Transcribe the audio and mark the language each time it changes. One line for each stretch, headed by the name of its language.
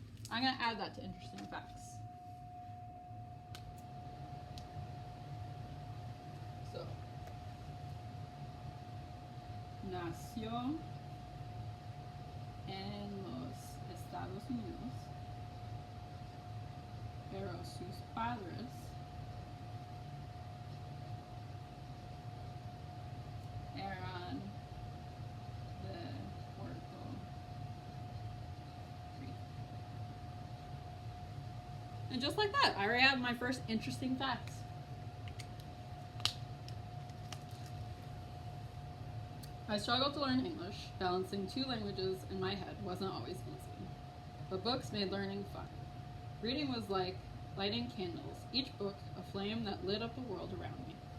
English: I'm going to add that to interesting facts.
Spanish: So, nació en los Estados Unidos, pero sus padres eran de Puerto Rico.
English: And just like that, I already have my first interesting facts. I struggled to learn English. Balancing two languages in my head wasn't always easy. But books made learning fun. Reading was like lighting candles, each book a flame that lit up the world around me.